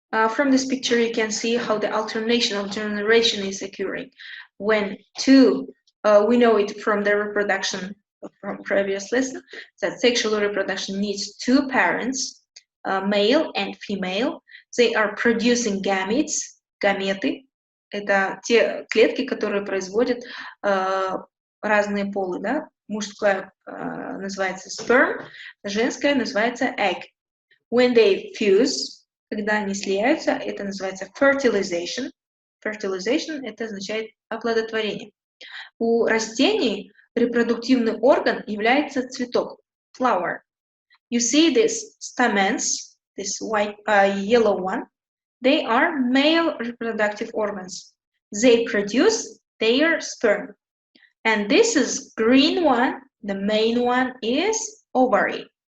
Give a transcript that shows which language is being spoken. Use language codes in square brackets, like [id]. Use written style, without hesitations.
[en] From this picture, you can see how the alternation of generation is occurring. When two, we know it from the reproduction from previous lesson, that sexual reproduction needs two parents, male and female. They are producing gametes, гаметы. [ru] Это те клетки, которые производят разные полы, да? Мужская называется sperm, женская называется egg. [en] When they fuse, [ru] когда они слияются, это называется fertilization. Fertilization – это означает оплодотворение. У растений репродуктивный орган является цветок, flower. [en] You see these stamens, this white, yellow one, they are male reproductive organs. They produce their sperm. And this is green one, the main one is ovary.